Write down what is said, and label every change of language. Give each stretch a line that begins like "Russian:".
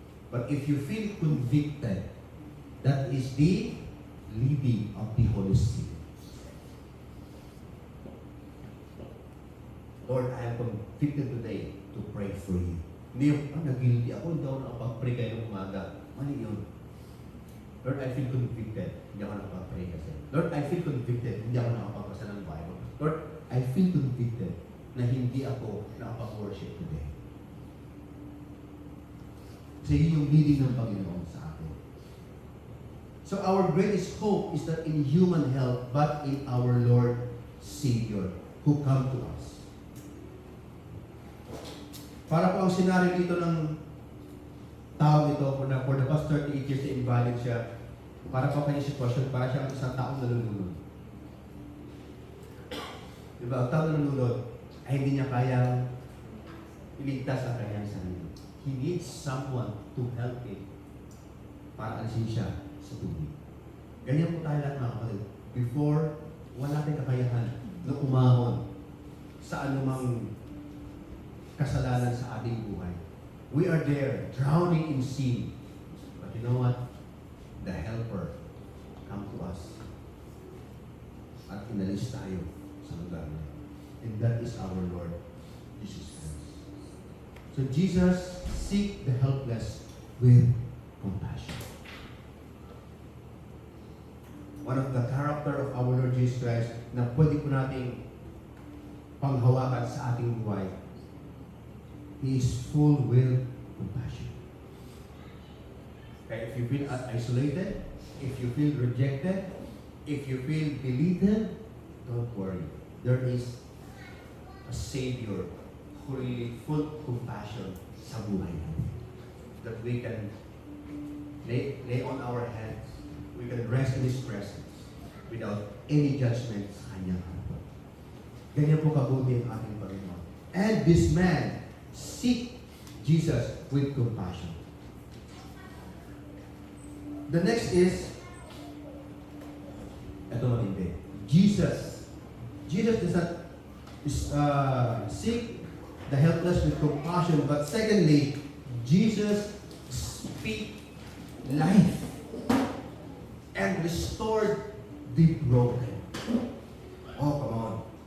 English: But if you feel convicted, that is the leading of the Holy Spirit. Lord, I am convicted today to pray for you.
Filipino: Hindi yung, nag-guilty ako, hindi ako nakapag-pray kayo ng umaga. Mali yun.
English: Lord, I feel convicted.
Filipino: Hindi ako nakapag-pray kasi.
English: Lord, I feel convicted.
Filipino: Hindi ako nakapagbasa ng Bible.
English: Lord, I feel convicted
Filipino: na hindi ako nakapag-worship today. Kasi yun yung leading ng Panginoon sa atin.
English: So our greatest hope is not in human help, but in our Lord Savior who come to us.
Filipino: Para po ang senaryo dito ng tao ito,
English: for the past 38 years
Filipino: na invalid siya, para po kanyang sitwasyon, para siya ang isang taong nalulunod. Diba? Ang taong nalulunod ay hindi niya kayang iligtas ang kanyang sarili.
English: He needs someone to help him
Filipino: para alisin siya sa tubig. Ganyan po tayo lahat mga kapatid. Before, wala tayong kakayahan na umahon sa anumang kasalanan sa ating buhay.
English: We are there, drowning in sin. But you know what? The Helper come to us.
Filipino: At inalis tayo sa lugar na.
English: And that is our Lord Jesus Christ. So Jesus seek the helpless with compassion. One of the character of our Lord Jesus Christ
Filipino: na pwede po nating panghawakan sa ating buhay
English: He is full with compassion. Okay, if you feel isolated, if you feel rejected, if you feel belittled, don't worry. There is a Savior who really full compassion
Filipino: sa buhay natin.
English: That we can lay on our hands. We can rest in His presence without any judgment
Filipino: sa Kanyang harapan. Ganyan po kabuti ang ating Panginoon.
English: And this man seek Jesus with compassion. The next is,
Filipino: ito matindi.
English: Jesus does not seek the helpless with compassion, but secondly, Jesus speak life and restored the broken. Oh, come on.